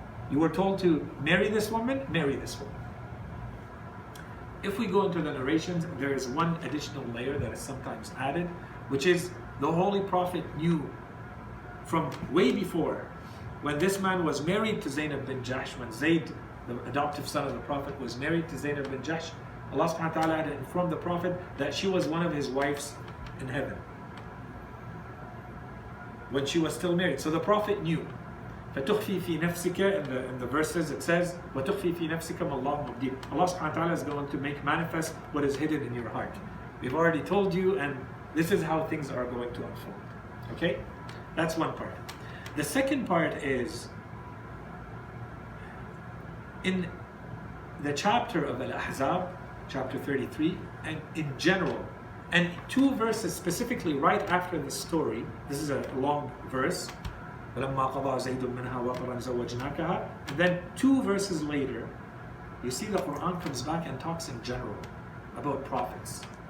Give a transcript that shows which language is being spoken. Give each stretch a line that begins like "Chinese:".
English: You were told to marry this woman, marry this woman. If we go into the narrations, there is one additional layer that is sometimes added, which is the Holy Prophet knew from way before, when this man was married to Zainab bin Jahsh, when Zayd, the adoptive son of the Prophet, was married to Zainab bin Jahsh, Allah subhanahu wa ta'ala had informed the Prophet that she was one of his wives in heaven when she was still married. So the Prophet knew.
Arabic: فَتُخْفِي فِي نَفْسِكَ, in the verses it says, وَتُخْفِي فِي نَفْسِكَ مَا اللَّهُ مُبْدِيهِ.
English: Allah subhanahu wa ta'ala is going to make manifest what is hidden in your heart. We've already told you, and this is how things are going to unfold. Okay? That's one part. The second part is, in the chapter of AlHasany, chapter 33, and in general, and two verses specifically right after the story, this is a long verse,
Arabic: فَلَمَّا قَضَى زَيْدٌ مِنْهَا وَطَرًا زَوَّجْنَاكَهَا,
English: and then two verses later, you see the Quran comes back and talks in general about prophets.